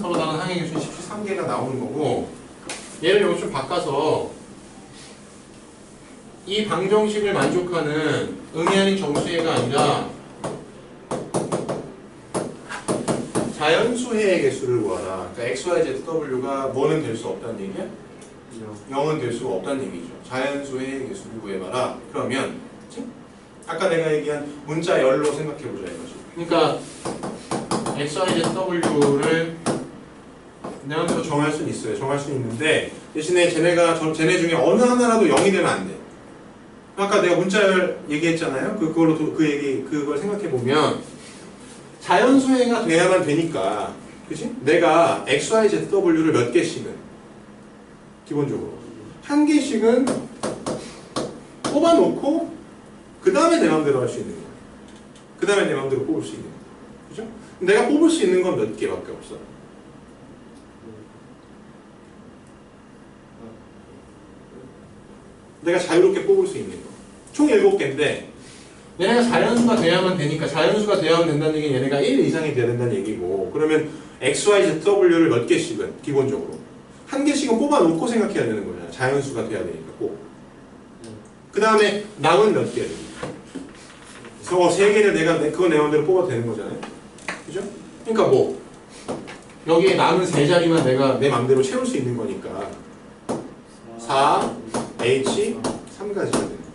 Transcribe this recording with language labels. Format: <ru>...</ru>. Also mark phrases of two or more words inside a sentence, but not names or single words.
<ko>서로 다른 항의 개수는 13개가 나오는 거고, 얘를 여기 좀 바꿔서 이 방정식을 만족하는 음이 아닌 정수해가 아니라 자연수해의 개수를 구하라. 그러니까 x, y, z, w가 뭐는 될 수 없다는 얘기야? 0은 될 수가 없다는 얘기죠. 자연수해의 개수를 구해봐라. 그러면 그치? 아까 내가 얘기한 문자 열로 생각해보자 이거지. 그러니까 x, y, z, w를 내 마음대로 정할 수는 있어요. 정할 수는 있는데 대신에 쟤네 중에 어느 하나라도 0이 되면 안 돼. 아까 내가 문자열 얘기했잖아요. 그걸 생각해보면 자연수해가 돼야만 되니까, 그치? 내가 x, y, z, w를 몇 개씩은 기본적으로 한 개씩은 뽑아놓고 그 다음에 내 마음대로 할 수 있는 거야. 그 다음에 내 마음대로 뽑을 수 있는 거야. 그죠? 내가 뽑을 수 있는 건 몇 개밖에 없어. 내가 자유롭게 뽑을 수 있는 거. 총 7개인데 얘네가 자연수가 돼야만 되니까, 자연수가 돼야만 된다는 얘기는 얘네가 1 이상이 돼야 된다는 얘기고, 그러면 x, y, z, w를 몇 개씩은 기본적으로 한 개씩은 뽑아놓고 생각해야 되는 거잖아. 자연수가 돼야 되니까 꼭. 그 다음에 남은 몇 개? 그래서 3개를 그거 내 마음대로 뽑아도 되는 거잖아요. 그죠? 그러니까 뭐 여기에 남은 3자리만 내가 내 마음대로 채울 수 있는 거니까 4, H, 3가지가 되는 거죠.</ko>